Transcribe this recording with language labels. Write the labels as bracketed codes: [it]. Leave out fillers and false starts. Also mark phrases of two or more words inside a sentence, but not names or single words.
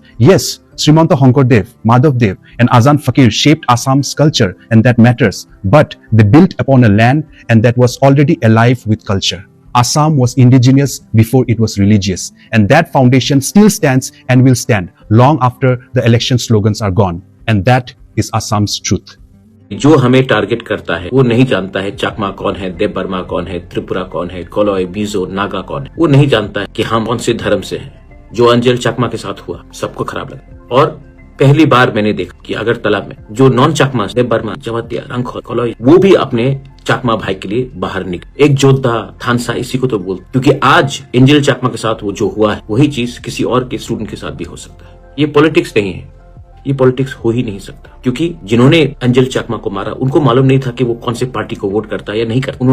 [en] Yes, Srimanta Honkardev, Madhavdev, and Azan Fakir shaped Assam's culture, and that matters. But they built upon a land and that was already alive with culture. Assam was indigenous before it was religious, and that foundation still stands and will stand long after the election slogans are gone. And that is Assam's truth. [hi] जो हमें टारगेट करता है वो नहीं जानता है चकमा कौन है, देव बर्मा कौन है, त्रिपुरा कौन है, कोलोय, बीजो, नागा कौन है। वो नहीं जानता है कि हम कौन से धर्म से हैं। जो अंजल चकमा के साथ हुआ सबको खराब लगा। और पहली बार मैंने देखा कि अगरतला में जो नॉन चकमा, देव बर्मा, जवतिया, रंगखोल, कोलोय, वो भी अपने चकमा भाई के लिए बाहर निकले। एक जोधा थानसा इसी को तो बोलते, क्योंकि आज एंजल चकमा के साथ वो जो हुआ है वही चीज किसी और के स्टूडेंट के साथ भी हो सकता है। ये पॉलिटिक्स नहीं है, ये पॉलिटिक्स हो ही नहीं सकता, क्योंकि जिन्होंने अंजल चकमा को मारा उनको मालूम नहीं था कि वो कौन से पार्टी को वोट करता है या नहीं करता।